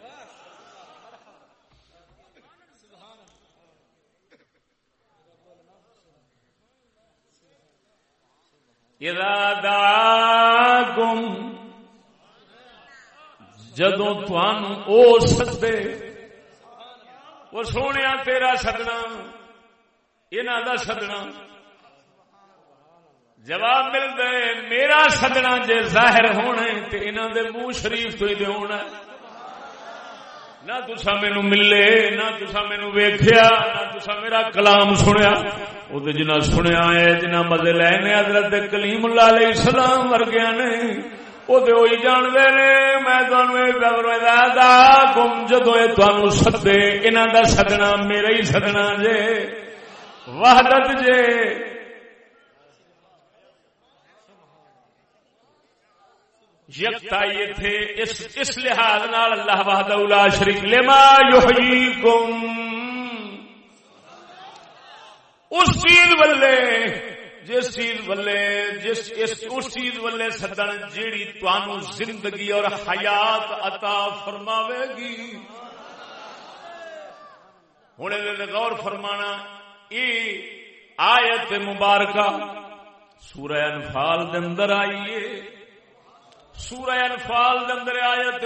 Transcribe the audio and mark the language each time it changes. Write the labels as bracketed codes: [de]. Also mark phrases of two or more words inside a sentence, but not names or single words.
[ar] اذا دعاکم [pa] جدوں تانوں او سدے وہ سونیا تیرا سدنا انہاں دا سدنا جواب ملتا ہے میرا سدنا جے ظاہر ہونا تے انہاں دے منہ شریف تو ہی دے ہونا نہ تسا مینوں ملے نہ تسا مینوں ویکھیا نہ تسا میرا کلام سنیا او تے جنہ سنیا ہے جنہ مزے لے نے حضرت کلیم اللہ علیہ السلام ورگیا نے او تے وہی جان دے نے میں تانوں اے فرمایا کم جدوں اے تانوں سدے انہاں دا سدنا میرا ہی سدنا جے وحدت جے یکتائی تھے اس لحاظ نال [ar] اللہ وحدہ لا شریک لما یحییکم [pa] اس چیز والے جس چیز والے اس چیز والے سدن جیڑی تانوں زندگی اور حیات عطا فرماوے گی ہن غور فرمانا یہ آیت مبارکہ سورہ انفال دے اندر آئی ہے سورہ انفال دے اندر آیت